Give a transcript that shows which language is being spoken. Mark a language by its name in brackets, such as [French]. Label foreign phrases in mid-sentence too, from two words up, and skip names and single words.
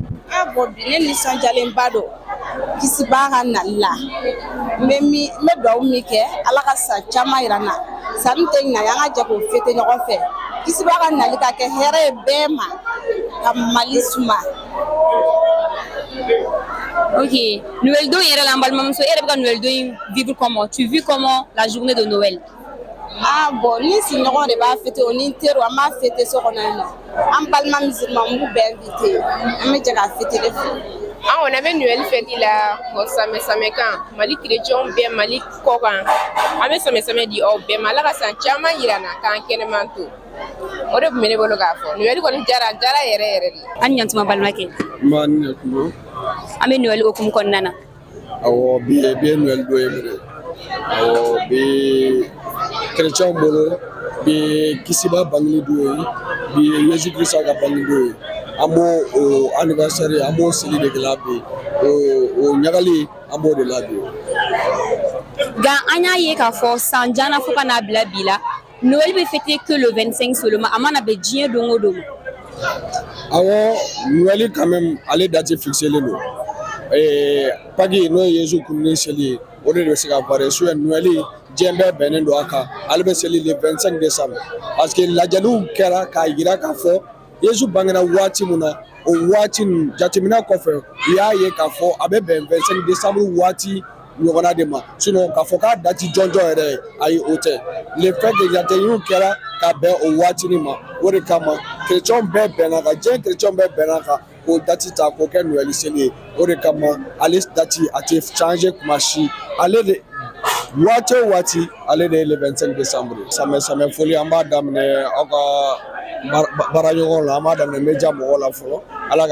[Bambara] bon bi ne nisɔndiyalenba don kisiba ka nali la n bɛ dugawu min kɛ Ala ka san caman yira n na san min tɛ ɲina an ka jɛ k'o fêter ɲɔgɔn fɛ kisiba ka nali ka kɛ hɛrɛ ye bɛɛ ma ka Mali suma Ok, Noël do yɛrɛ la an balimamuso, e yɛrɛ bɛ ka Noël do in [French] vivre comment? Tu vis comment la journée de Noël? [Bambara] Ah bon, ni siɲɔgɔn de b'a fêter o ni n teriw an b'a fêter so kɔnɔ yen nɔ. An balima musulman n b'u bɛɛ invité. An bɛ jɛ k'a fêter de fɛ. [French] On avait Noël fête là au samedi [Bambara] kan Mali chrétien bɛɛ Mali kɔ kan an bɛ samedi di aw bɛɛ ma Ala ka san caman yira na k'an kɛnɛman to o de tun bɛ ne bolo k'a fɔ Noël kɔni jara yɛrɛ de. An ɲantuma balimakɛ. Ma ni ɲatumo. An bɛ Noël hukumu kɔnɔna na. Awɔ bi ye Noël do ye mire. Awɔ bi chrétien bolo bi kisiba bangili do ye bi Yesu Christ ka bangili do ye. An b'o anniversaire an b'o seli de kɛla bi o ɲagali an b'o de la bi. Nka an y'a ye k'a fɔ san jana fo ka n'a bila bi la Noël bɛ [French] fêter que le 25 seulement [Bambara] a mana bɛn diɲɛ don o don ma. Awɔ Noël [French] quand même [Bambara] ale date fixelen do. Pagi n'o ye Yesu kununen seli ye o de bɛ se ka varier sur Noël diɲɛ bɛɛ bɛnnen do a kan ale bɛ seli [French] le 25 décembre parce que [Bambara] lajɛliw kɛra k'a yira k'a fɔ Yesu bangera waati min na o waati ninnu jateminɛ kɔfɛ u y'a ye k'a fɔ a bɛ bɛn 25 décembre waati ɲɔgɔnna de ma sinon k'a fɔ k'a dati jɔnjɔn yɛrɛ ayi o tɛ [French] le fait que [Bambara] jateminɛw kɛra ka bɛn o waati nin ma o de kama chrétien bɛɛ bɛnna kan diɲɛ chrétien bɛɛ bɛnna kan k'o dati ta k'o kɛ Noël seli ye o de kama ale dati a tɛ changer kuma si ale de waati o waati ale de ye [French] le 25 décembre [Bambara] samiyɛ foli an b'a daminɛ aw ka baara ɲɔgɔn la an b'a daminɛ média mɔgɔw la fɔlɔ Ala